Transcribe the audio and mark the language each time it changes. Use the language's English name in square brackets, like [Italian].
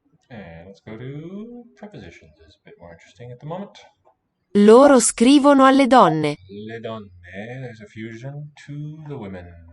[English] And let's go to prepositions. It's a bit more interesting at the moment. [Italian] Loro scrivono alle donne. Le donne. [English] There's a fusion to the women.